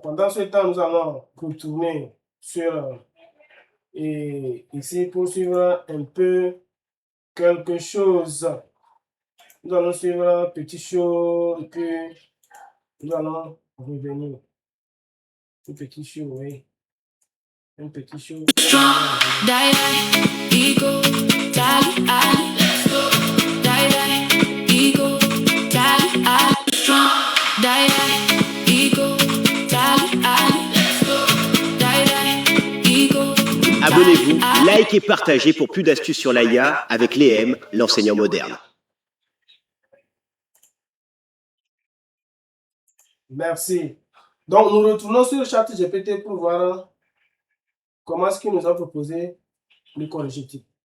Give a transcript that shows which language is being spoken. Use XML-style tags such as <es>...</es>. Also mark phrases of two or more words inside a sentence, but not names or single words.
<fr>Pendant ce temps, nous allons retourner sur et ici pour suivre un peu quelque chose. Nous allons suivre un petit show et puis nous allons revenir. Un petit show, oui. Un petit show.</fr> <en>Die, die, ego, die, I, let's go. Die, die, ego, die, I, strong. Die, die, ego, die, I, let's go. Die, die, ego.</en> <fr>Abonnez-vous, likez et partagez pour plus d'astuces sur l'IA avec l'EM, l'enseignant moderne. Merci. Donc, nous retournons sur ChatGPT pour voir comment est-ce qu'il nous a proposé le corrigé type.</fr>